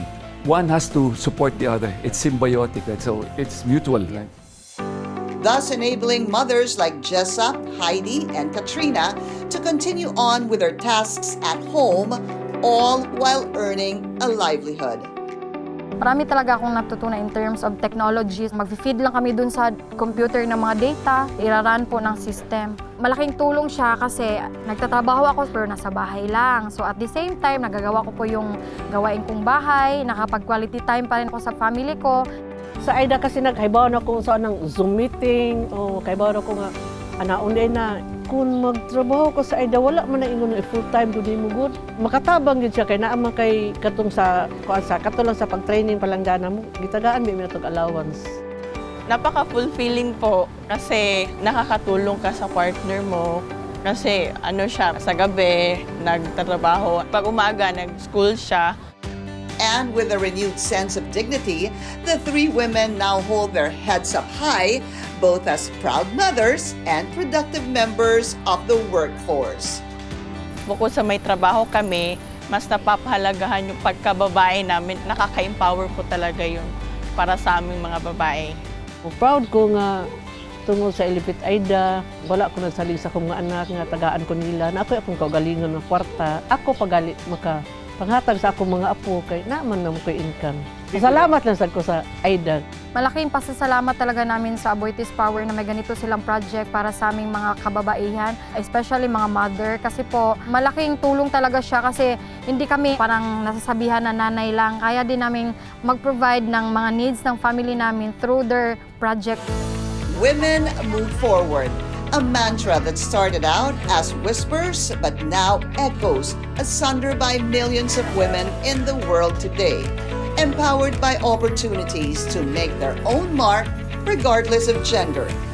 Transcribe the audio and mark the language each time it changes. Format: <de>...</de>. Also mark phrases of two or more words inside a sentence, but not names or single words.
<en>One has to support the other. It's symbiotic, right? So it's mutual, right? Thus enabling mothers like Jessa, Heidi, and Katrina to continue on with their tasks at home, all while earning a livelihood.</en> <tl>Marami talaga akong natutunan</tl> <en>in terms of technologies.</en> <tl>Mag-feed lang kami dun sa computer ng mga data, iraran po ng system. Malaking tulong siya kasi nagtatrabaho ako pero nasa bahay lang.</tl> <en>So at the same time,</en> <tl>nagagawa ko po yung gawain kong bahay, nakapag-</tl> <en>quality time</en> <tl>pa rin ako sa family ko.</tl> <ceb>Sa AIDA kasi nagkaibaw na kung saan ng Zoom meeting o kaibaw na ko nga anaunay na kung magtrabaho ko sa AIDA wala man na ingon</ceb> <en>full time</en> <ceb>gud mo good makatabang gid siya kay naa man kay katong sa katong sa pag-training palanggana mo gitagaan mi minatog allowance.</ceb> <tl>Napaka-fulfilling po kasi nakakatulong ka sa partner mo. Kasi ano siya, sa gabi, nagtatrabaho. Pag umaga, nag-school siya.</tl> <en>And with a renewed sense of dignity, the three women now hold their heads up high, both as proud mothers and productive members of the workforce.</en> <tl>Bukod sa may trabaho kami, mas napapahalagahan yung pagkababae namin. Nakaka-empower po talaga yun para sa aming mga babae.</tl> <ceb>Proud ko nga tungod sa Ilipit AIDA, wala ko nagsalig sa akong mga anak nga tagaan ko nila na ako akong kaugalingon ng kwarta. Ako pagali panghatag sa akong mga apo kay naman na mo ko'y income. Salamat lang sad ko sa AIDA.</ceb> <tl>Malaking pasasalamat talaga namin sa Aboitiz Power na may ganito silang project para sa aming mga kababaihan, especially mga mother. Kasi po, malaking tulong talaga siya kasi hindi kami parang nasasabihan na nanay lang. Kaya din namin mag-provide ng mga needs ng family namin</tl> <en>through their project. Women move forward. A mantra that started out as whispers but now echoes asunder by millions of women in the world today, empowered by opportunities to make their own mark regardless of gender.</en>